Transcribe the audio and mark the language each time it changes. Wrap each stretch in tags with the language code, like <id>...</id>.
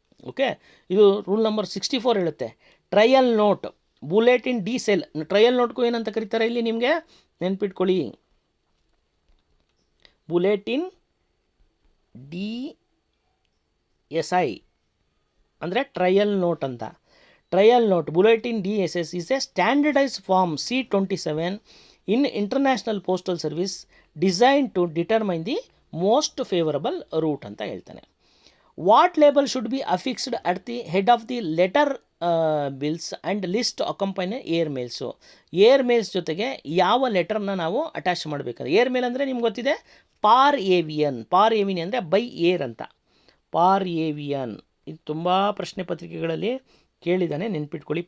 <kn>Okay, ಇದು rule number 64 ಹೇಳುತ್ತೆ. Trial note, bulletin D cell. Trial ನೋಟ್ಗೂ ಏನಂತ ಕರೀತಾರೆ ಇಲ್ಲಿ ನಿಮಗೆ ನೆನ್ಪಿಟ್ಕೊಳ್ಳಿ, ಬುಲೆಟಿನ್ DSI ಅಂದರೆ ಟ್ರಯಲ್ ನೋಟ್ ಅಂತ.</kn> <en>trial note, bulletin DSS is a standardise form C27 in international postal service designed to determine the most favorable route</en> <kn>ಅಂತ ಹೇಳ್ತಾನೆ.</kn> <en>What label should be affixed at the head of the letter bills and list accompany air mails.</en> <kn>Air mails ಜೊತೆಗೆ ಯಾವ ಲೆಟರ್ನ ನಾವು attach ಮಾಡಬೇಕಂದ್ರೆ, air ಮೇಲ್ ಅಂದರೆ ನಿಮ್ಗೆ ಗೊತ್ತಿದೆ, ಪಾರ್ ಏವಿಯನ್ ಅಂದರೆ ಬೈ ಏರ್ ಅಂತ. ಪಾರ್ ಏವಿಯನ್ ಇದು ತುಂಬ ಪ್ರಶ್ನೆ ಪತ್ರಿಕೆಗಳಲ್ಲಿ ಕೇಳಿದ್ದಾನೆ, ನೆನ್ಪಿಟ್ಕೊಳ್ಳಿ.</kn>